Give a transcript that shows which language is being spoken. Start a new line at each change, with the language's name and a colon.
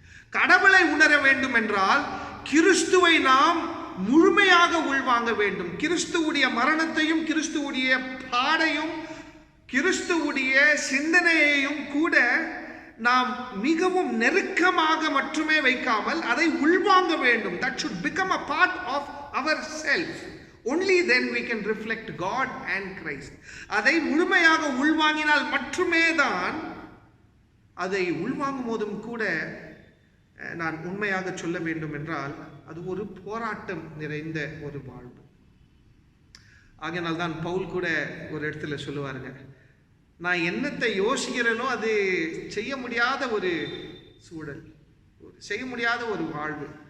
Tamil: கடவுளை உணர வேண்டும் என்றால் கிறிஸ்துவை நாம் முழுமையாக உள்வாங்க வேண்டும். கிறிஸ்துவுடைய மரணத்தையும், கிறிஸ்துவுடைய பாடையும், கிறிஸ்துவுடைய சிந்தனையையும் கூட நாம் மிகவும் நெருக்கமாக மட்டுமே வைக்காமல் அதை உள்வாங்க வேண்டும்.
English: That should become a part of ourself. Only then we can reflect God and Christ.
Tamil: அதை முழுமையாக உள்வாங்கினால் மட்டுமே தான், அதை உள்வாங்கும் போதும் கூட நான் உண்மையாக சொல்ல வேண்டும் என்றால் அது ஒரு போராட்டம் நிறைந்த ஒரு வாழ்வு. ஆகையினால் தான் பவுல் கூட ஒரு இடத்துல சொல்லுவாருங்க, நான் என்னத்தை யோசிக்கிறேனோ அது செய்ய முடியாத ஒரு சூழல், செய்ய முடியாத ஒரு வாழ்வு.